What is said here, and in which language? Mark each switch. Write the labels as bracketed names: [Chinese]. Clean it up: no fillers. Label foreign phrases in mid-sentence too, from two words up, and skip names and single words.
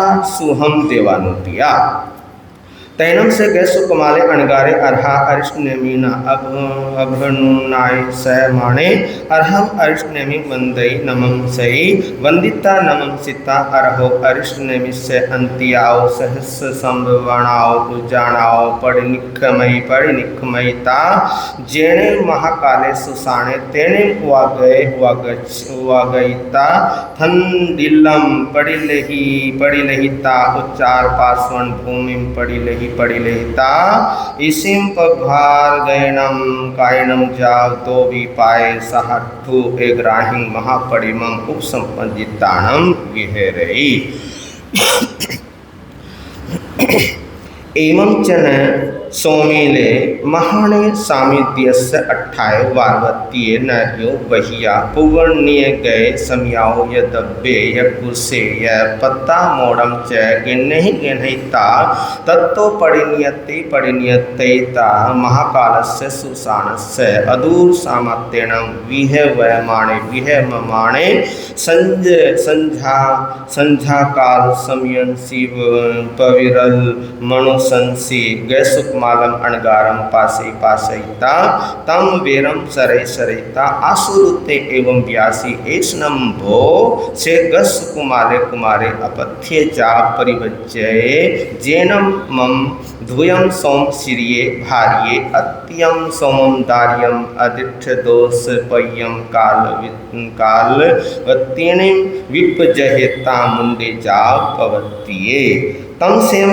[Prakrit languages] सुहम देवानुप्रिया तैनम से गैसुकुमारे अणगारे अर्हा अरिष्टनेमिना अभनुनाय सयमाणे अर्हम अरिष्टनेमि वंदई नमं सई वंदिता नमं सिता अर्हो अरिष्टनेमिस्य अंत्याओ सहस्र संभवणाओ उजाणाओ परिनिखमयिता जेने महाकाले सुसाणे तेने वागयिता थंडिलम पड़िलहिता उच्चार पार्श्वन भूमिम पड़िलहि पड़ी लेता इसिम पभार गयनम कायनम जाव तो भी पाए सहठु एग्राहिं महापरिमम उपसंपन्जिताणम विहेरई। एवं चन सोमेले महाने सामिद्यस्य 28 वार्वतीय नर्यो बहिया पुवर्णीय गए समयाओ यदब्बे यकुसे य पत्ता मोड़म च गिन्हि गिन्हिता तत्तो परिनियतेता महाकालस्य सुसानस्य अदूर सामत्येन विहवमाणे संझा काल समयंसी पविरल मनुसंसी गैसुकमालम अणगारम पासे पासयिता तम वीरम सरय सरयिता आसुरुते एवं व्यासी एष्णम भो से गसुकुमारे कुमारे अपथ्य जा परिवज्जये जेनम मम धूयम सोम सिरिये भार्ये अत्यम सोमम दार्यम अदिठ दोष पय्यम काल वत्तेने विपजहेता मुंडे जा पवत्तिये तम सेम